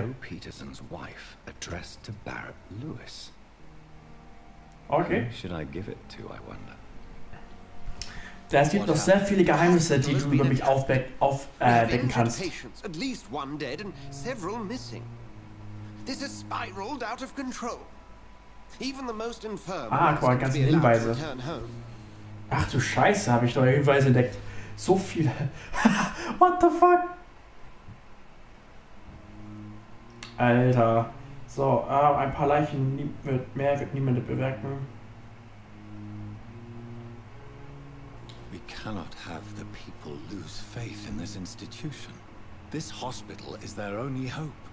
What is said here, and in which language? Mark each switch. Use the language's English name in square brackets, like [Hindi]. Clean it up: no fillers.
[English] Joe Peterson's wife addressed to Barrett Lewis. Okay. Who should I give it to, I wonder? [German] Es gibt noch sehr viele Geheimnisse, die du über mich aufdecken kannst. [English] At least one dead and several missing. This has spiraled out of control. Even the most infirm. [German] Guck mal, ganze Hinweise. Ach du Scheiße, habe ich neue Hinweise entdeckt. So viele. [English] What the fuck? [German] Alter. So, ein paar Leichen wird niemand bewerten. [English] We cannot have the people lose faith in this institution. This hospital is their only hope.